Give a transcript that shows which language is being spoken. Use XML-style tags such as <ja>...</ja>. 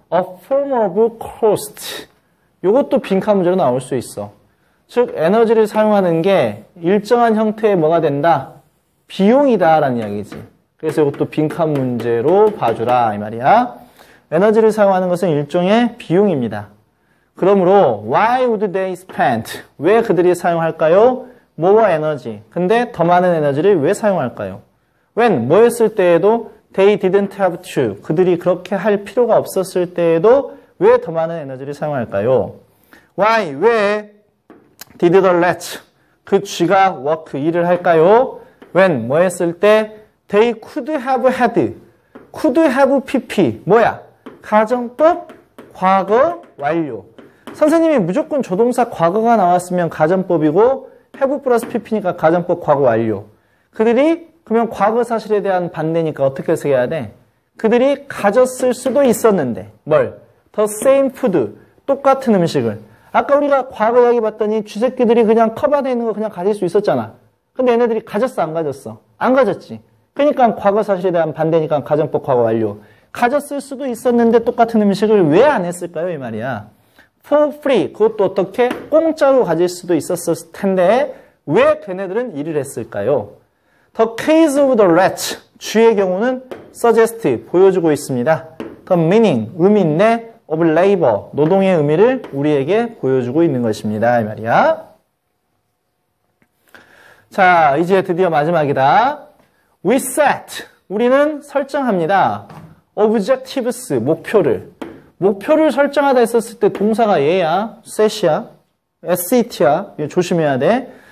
<en>a form of cost.</en> <ko>이것도 빈칸 문제로 나올 수 있어. 즉 에너지를 사용하는 게 일정한 형태의 뭐가 된다? 비용이다 라는 이야기지. 그래서 이것도 빈칸 문제로 봐주라 이 말이야. 에너지를 사용하는 것은 일종의 비용입니다. 그러므로</ko> <en>why would they spend?</en> <ko>왜 그들이 사용할까요? more 에너지. 근데 더 많은 에너지를 왜 사용할까요?</ko> <en>when,</en> <ko>뭐 했을 때에도</ko> <en>they didn't have to.</en> <ko>그들이 그렇게 할 필요가 없었을 때에도 왜 더 많은 에너지를 사용할까요?</ko> <en>why,</en> <ko>왜</ko> <en>did the rat,</en> <ko>그 쥐가</ko> <en>work,</en> <ko>일을 할까요?</ko> <en>when,</en> <ko>뭐 했을 때</ko> <en>they could have had, could have pp,</en> <ko>뭐야? 가정법, 과거, 완료. 선생님이 무조건 조동사 과거가 나왔으면 가정법이고 have 플러스 pp니까 가정법 과거 완료. 그들이 그러면 과거 사실에 대한 반대니까 어떻게 해석해야 돼? 그들이 가졌을 수도 있었는데 뭘?</ko> <en>the same food,</en> <ko>똑같은 음식을. 아까 우리가 과거 이야기 봤더니 쥐새끼들이 그냥 컵 안에 있는 거 그냥 가질 수 있었잖아. 근데 얘네들이 가졌어 안 가졌어? 안 가졌지. 그러니까 과거 사실에 대한 반대니까 가정법 과거 완료. 가졌을 수도 있었는데 똑같은 음식을 왜 안 했을까요? 이 말이야.</ko> <en>for free,</en> <ko>그것도 어떻게? 공짜로 가질 수도 있었을 텐데 왜 걔네들은 일을 했을까요?</ko> <en>The case of the rat,</en> <ko>쥐의 경우는</ko> <en>suggest,</en> <ko>보여주고 있습니다.</ko> <en>The meaning,</en> <ko>의미인데</ko> <en>of labor,</en> <ko>노동의 의미를 우리에게 보여주고 있는 것입니다. 이 말이야. 자, 이제 드디어 마지막이다.</ko> <en>We set,</en> <ko>우리는 설정합니다. Objectives, 목표를 설정하다 했었을 때 동사가 얘야, set이야, set야, 조심해야 돼.</ko>